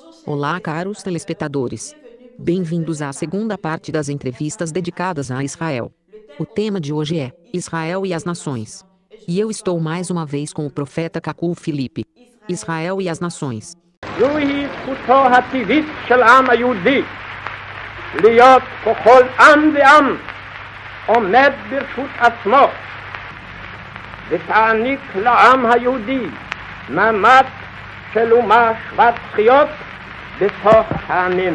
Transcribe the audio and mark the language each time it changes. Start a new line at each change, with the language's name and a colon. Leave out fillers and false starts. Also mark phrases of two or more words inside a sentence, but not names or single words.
Portuguese: Olá, caros telespectadores. Bem-vindos à segunda parte das entrevistas dedicadas a Israel. O tema de hoje é Israel e as Nações. E eu estou mais uma vez com o profeta Cacu Filipe. Israel e as Nações.
Hebrew: זוהי זכותו הטבעית של העם היהודי להיות ככל עם ועם עומד ברשות עצמו ותעניק לעם היהודי מעמד של אומה שוות זכויות בתוך העמים.